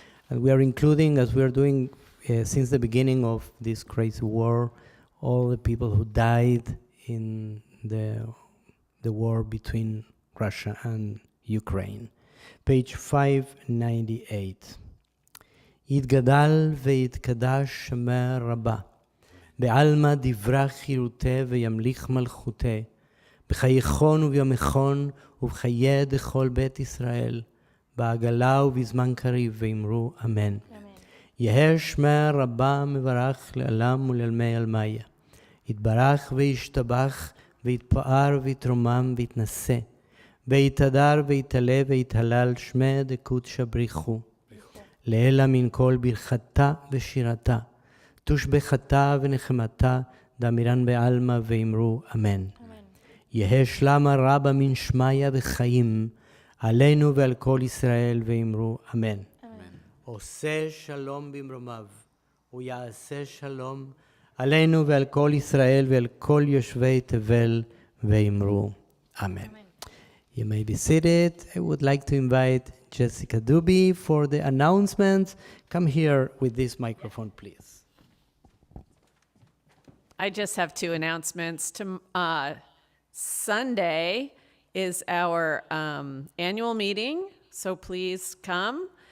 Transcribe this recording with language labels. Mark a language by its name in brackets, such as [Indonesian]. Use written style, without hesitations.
[English] And we are including, as we are doing since the beginning of this crazy war, all the people who died in the war between Russia and Ukraine. Page 598. [Aramaic] יתגדל ויתקדש שמה רבה. בעלמא דברה חירותה וימליך מלכותה. בחייכון וביומכון ובחיי דכל בית ישראל. בעגלה ובזמן קריב ואמרו אמן. יהא שמה רבה מברך לעלם ולעלמי עלמיה. יתברך וישתבח ויתפאר ויתרומם ויתנשא. ויתהדר ויתעלה ויתהלל שמה דקודשא בריחו. לעילא מן כל ברכתה ושירתה. תושבחתה ונחמתה דאמירן בעלמא ואמרו אמן. יהא שלמה רבה מן שמיא וחיים עלינו ועל כל ישראל ואמרו אמן. [Hebrew] עושה שלום במרומיו ויעשה שלום עלינו ועל כל ישראל ועל כל יושבי תבל ואמרו אמן. [English] You may be seated. I would like to invite Jessica Duby for the announcements. Come here with this microphone, please. I just have two announcements. Sunday is our annual meeting, so please come.